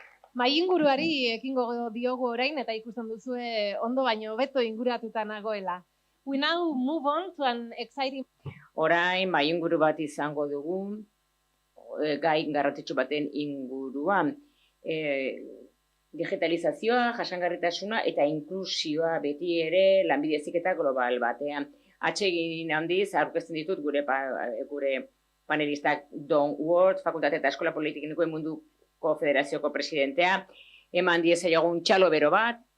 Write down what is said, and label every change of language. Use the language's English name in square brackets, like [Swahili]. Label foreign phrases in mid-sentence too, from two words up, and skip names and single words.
[Basque] Mainguruari ekingo diogu orain eta ikusten duzue ondo baino hobeto inguratuta nagoela. [English] We now move on to an exciting... [Basque] Orain mainguru bat izango dugu, gai garrantzitsu baten inguruan. Digitalizazioa, jasangarritasuna eta inklusioa beti ere lanbide heziketa global batean. Atsegin handiz aurkezten ditut gure panelistak Don Ward, Fakultate eta Eskola Politikoen Munduko Federazioko presidentea, eman diezaiogun txalo bero bat.